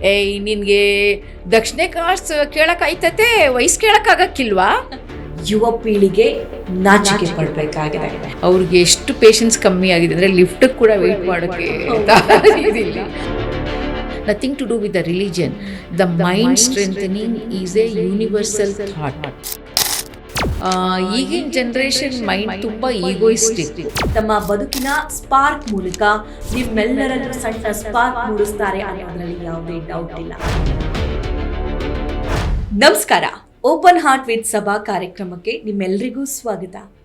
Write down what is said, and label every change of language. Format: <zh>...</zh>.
<kn>ಏಯ್ ನಿನಗೆ ದಕ್ಷಿಣ ಕಾಸು ಕೇಳೋಕ್ಕಾಯ್ತತೆ, ವಯಸ್ಸು ಕೇಳೋಕ್ಕಾಗಕ್ಕಿಲ್ವಾ? ಯುವ ಪೀಳಿಗೆ ನಾಚಿಕೆ ಪಡಬೇಕಾಗಿದೆ. ಅವ್ರಿಗೆ ಎಷ್ಟು ಪೇಷನ್ಸ್ ಕಮ್ಮಿ ಆಗಿದೆ ಅಂದರೆ ಲಿಫ್ಟಿಗೆ ಕೂಡ ವೆಯ್ಟ್ ಮಾಡೋಕ್ಕೆ ಇದಿಲ್ಲ.</kn> <en>Nothing to do with the religion. The mind strengthening is a universal thought.</en> <kn>ಈಗಿನ ಜನ್ರೇಷನ್ ಮೈಂಡ್ ತುಂಬ ಈಗೋಯಿಸ್ಟಿಕ್. ತಮ್ಮ ಬದುಕಿನ ಸ್ಪಾರ್ಕ್ ಮೂಲಕ ನಿಮ್ಮೆಲ್ಲರಲ್ಲೂ ಸಣ್ಣ ಸ್ಪಾರ್ಕ್ ಮೂಡಿಸ್ತಾರೆ ಅನ್ನೋದ್ರಲ್ಲಿ ಯಾವುದೇ ಡೌಟ್ ಇಲ್ಲ. ನಮಸ್ಕಾರ, ಓಪನ್ ಹಾರ್ಟ್ ವಿತ್ ಸಭಾ ಕಾರ್ಯಕ್ರಮಕ್ಕೆ ನಿಮ್ಮೆಲ್ಲರಿಗೂ ಸ್ವಾಗತ.</kn>